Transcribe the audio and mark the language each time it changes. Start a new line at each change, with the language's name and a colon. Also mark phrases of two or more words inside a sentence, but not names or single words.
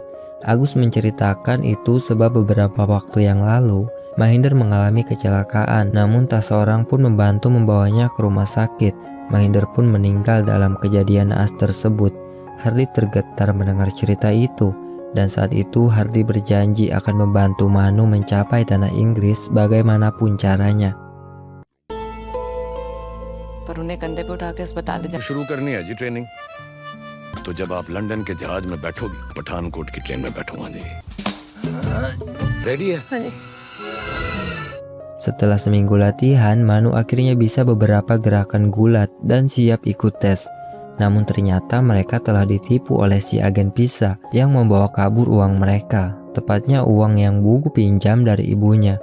Indonesian: Agus menceritakan itu sebab beberapa waktu yang lalu Mahinder mengalami kecelakaan, namun tak seorang pun membantu membawanya ke rumah sakit. Mahinder pun meninggal dalam kejadian naas tersebut. Hardy tergetar mendengar cerita itu. Dan saat itu Hardy berjanji akan membantu Manu mencapai tanah Inggris bagaimanapun caranya.
Hindi: शुरू करनी है जी ट्रेनिंग तो जब आप लंदन के जहाज में बैठोगी पठानकोट की ट्रेन में बैठूंगा जी रेडी है
Indonesian: Setelah seminggu latihan, Manu akhirnya bisa beberapa gerakan gulat dan siap ikut tes. Namun ternyata mereka telah ditipu oleh si agen Pisa yang membawa kabur uang mereka, tepatnya uang yang Bugu pinjam dari ibunya.